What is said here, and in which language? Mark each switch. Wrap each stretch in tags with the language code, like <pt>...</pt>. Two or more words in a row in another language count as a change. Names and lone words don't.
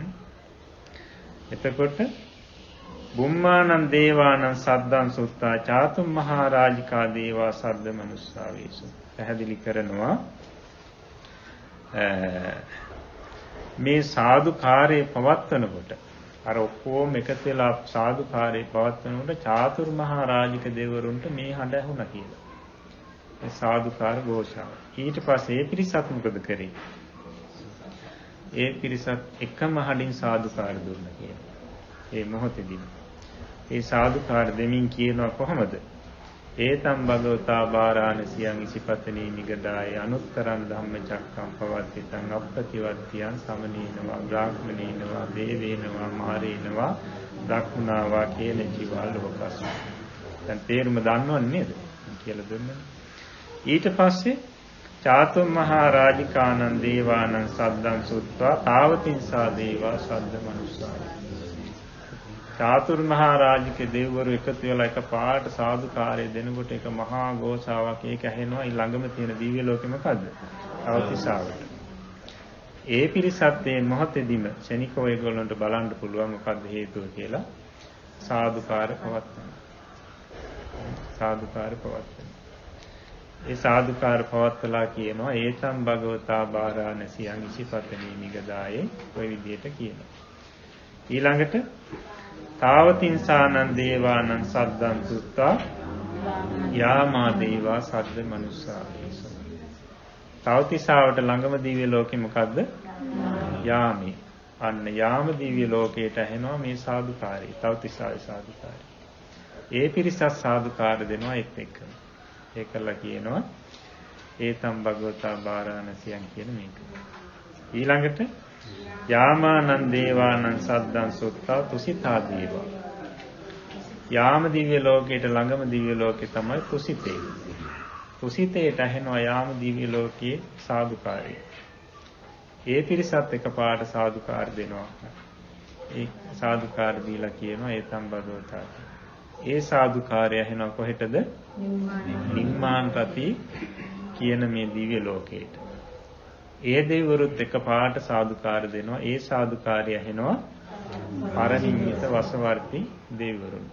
<si>එතකොට</si> <pi>බුම්මානං දේවානං සද්දං සුත්තා චාතුම් මහරජිකා දේවා සද්ද මනුස්සාවේසු</pi> <si>පැහැදිලි කරනවා මේ සාදුකාරයේ පවත්වනකොට අර ඔක්කොම එකතු වෙලා සාදුකාරයේ පවත්වනකොට චාතුර් මහරජික දෙවරුන්ට මේ හඬ ඇහුණා කියලා. ඒ සාදුකාර ഘോഷාව. ඊට පස්සේ ඒ පිරිසත් මොකද කරේ? ඒ පිරිසත් එකම හඬින් සාදුකාර දුන්නා කියලා. ඒ මොහොතේදී ඒ සාදුකාර දෙමින් කියනවා කොහොමද?</si> <pi>ඒතම් භගවතා බාරාණසියං ඉසිපතනී නිගදාය අනුත්තරං ධම්මචක්කම් පවත්තිතං අප්‍රතිවත්තියං සමනීනවා බ්‍රාහ්මනීනවා දේවේනවා මාරේනවා දක්ඛුණාවා කේන ජීවා ලෝකස්.</pi> <si>දැන් තේරුම දන්නවන්නේ නේද? කියලා දුන්නා.</si> <pi>ඊට පස්සේ චාතුම් මහරජිකානං දේවානං සද්දං සුත්වා තාවතින්සා දේවා සද්ද මනුස්සා.</pi> <si>චාතුර් මහරජික දෙවිවරු එකතු වෙලා එක පාට සාදුකාරය දෙනකොට එක මහා ഘോഷාවක් ඒක ඇහෙනවා. ඊළඟම තියෙන දිව්‍ය ලෝකෙ මොකද්ද? තාවතිසාවට. ඒ පිරිසත් මේ මොහොතේදීම ශනිකව ඒගොල්ලන්ට බලන්න පුළුවන් මොකද්ද හේතුව කියලා සාදුකාර පවත්වනවා. සාදුකාර පවත්වනවා. ඒ සාදුකාර පවත්වලා කියනවා</si> <pi>ඒතම් භගවතා බාරාණසියං ඉසිපතනී නිගදායේ</pi> <si>ඔය විදිහට කියනවා.</si> <pi>ඊළඟට තාවතින්සානං දේවානං සද්දං සුත්තා යාමා දේවා සද්ද මනුස්සා.</pi> <si>තාවතිසාවට ළඟම දිව්‍ය ලෝකෙ මොකද්ද? යාමේ. අන්න යාම දිව්‍ය ලෝකයට ඇහෙනවා මේ සාදුකාරය. තාවතිසාවේ සාදුකාරය. ඒ පිරිසත් සාදුකාර දෙනවා එක්කම. ඒකලා කියනවා</si> <pi>ඒතම් භගවතා බාරාණසියං</pi> <si>කියන මේක.</si> <pi>ඊළඟට යාමානං දේවානං සද්දං සුත්තා තුසිතා දේවා.</pi> <si>යාම දිව්‍ය ලෝකයට ළඟම දිව්‍ය ලෝකේ තමයි තුසිතේ. තුසිතේට ඇහෙනවා යාම දිව්‍ය ලෝකයේ සාදුකාරය. ඒ පිරිසත් එකපාරට සාදුකාර දෙනවා. ඒ සාදුකාර දීලා කියනවා</si> <pi>ඒතම් භගවතා.</pi> <si>ඒ සාදුකාරය ඇහෙනවා කොහෙටද? නිම්මාන රති කියන මේ දිව්‍ය ලෝකයට. ඒ දෙවිවරුත් එකපාරට සාදුකාර දෙනවා. ඒ සාදුකාරය ඇහෙනවා පරිනිම්මිත වසවර්ති දෙවිවරුන්ට.</si>